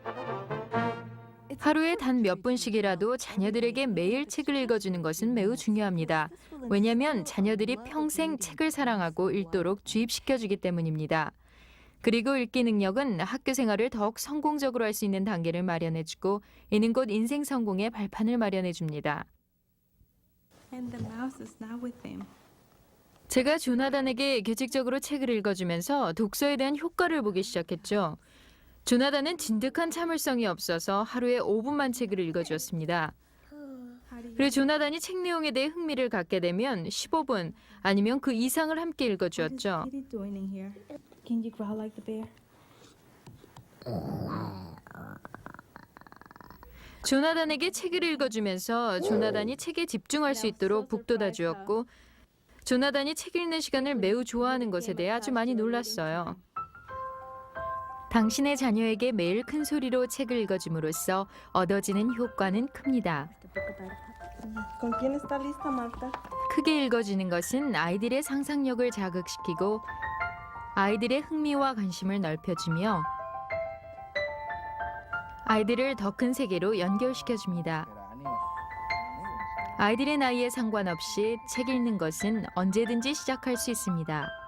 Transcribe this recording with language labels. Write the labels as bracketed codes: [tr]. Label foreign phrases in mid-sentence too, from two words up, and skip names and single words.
[ko] 하루에 단 몇 분씩이라도 자녀들에게 매일 책을 읽어주는 것은 매우 중요합니다. 왜냐하면 자녀들이 평생 책을 사랑하고 읽도록 주입시켜주기 때문입니다. 그리고 읽기 능력은 학교 생활을 더욱 성공적으로 할 수 있는 단계를 마련해주고 이는 곧 인생 성공의 발판을 마련해줍니다. [en] And the mouse is now with him. [ko] 제가 조나단에게 규칙적으로 책을 읽어주면서 독서에 대한 효과를 보기 시작했죠. 조나단은 진득한 참을성이 없어서 하루에 5분만 책을 읽어주었습니다. 그리고 조나단이 책 내용에 대해 흥미를 갖게 되면 15분 아니면 그 이상을 함께 읽어주었죠. [en] What is Kitty doing in here? Can you growl like the bear? [ko] 조나단에게 책을 읽어주면서 조나단이 책에 집중할 수 있도록 북돋아 주었고 조나단이 책 읽는 시간을 매우 좋아하는 것에 대해 아주 많이 놀랐어요. 당신의 자녀에게 매일 큰 소리로 책을 읽어줌으로써 얻어지는 효과는 큽니다. [es] ¿Con quién está lista, Marta? [ko] 크게 읽어주는 것은 아이들의 상상력을 자극시키고 아이들의 흥미와 관심을 넓혀주며 아이들을 더 큰 세계로 연결시켜줍니다. 아이들의 나이에 상관없이 책 읽는 것은 언제든지 시작할 수 있습니다.